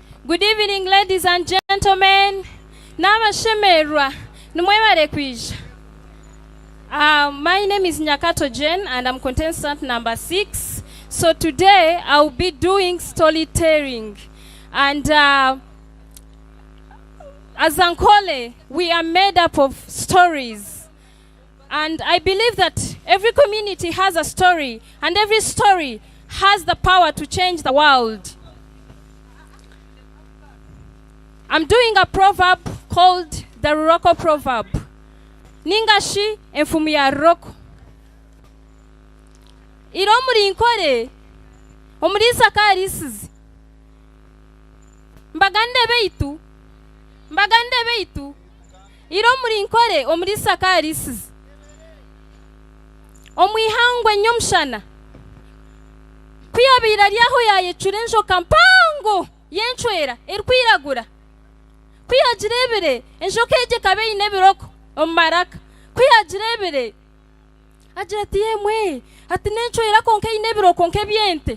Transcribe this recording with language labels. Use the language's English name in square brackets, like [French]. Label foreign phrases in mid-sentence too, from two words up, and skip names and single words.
[English] Good evening, ladies and gentlemen. [Nyankole] Namashemerwa. Numwemare kwija. [English] My name is Nyakato Jen and I'm contestant number 6. So today I'll be doing storytelling. And as Ankole, we are made up of stories. And I believe that every community has a story, and every story has the power to change the world. I'm doing a proverb called the Ruroko proverb. [Nyankole] Ningashi enfumu ya Ruroko. Iro muri inkore, omurisa karisizi. Mbagande beitu. Iro muri inkore, omurisa karisizi. Omwihangwe nyomshana. Kwiyabira lyaho yayecure njoka mpango yenchwera erkwiragura. Kwiyajirebere enjoka eje kabe inebiroko omaraka. Kwiyajirebere agira ati yemwe ati nenchwera konke inebiro konke byente.